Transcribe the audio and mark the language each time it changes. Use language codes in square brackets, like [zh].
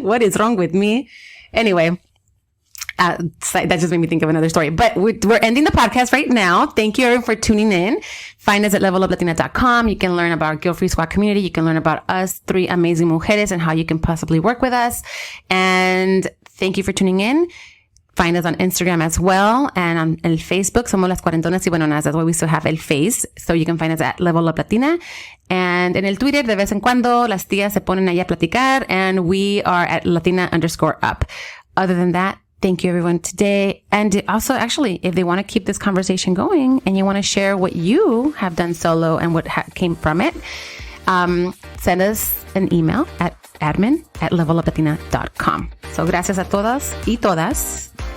[en] What is wrong with me? Anyway. That just made me think of another story, but we're ending the podcast right now. Thank you everyone for tuning in. Find us at leveluplatina.com. You can learn about our Guilt-Free Squad community. You can learn about us, 3 amazing mujeres, and how you can possibly work with us. And thank you for tuning in. Find us on Instagram as well. And on [es] el Facebook, somos las cuarentonas y buenonas. [en] That's why we still have el face. So you can find us at Level Up Latina. [es] And en el Twitter, de vez en cuando, las tías se ponen ahí a platicar. [en] And we are at Latina_up. Other than that, thank you everyone today. And also, actually, if they want to keep this conversation going and you want to share what you have done solo and what came from it, send us an email at admin@leveluplatina.com. [es] So gracias a todas y todas.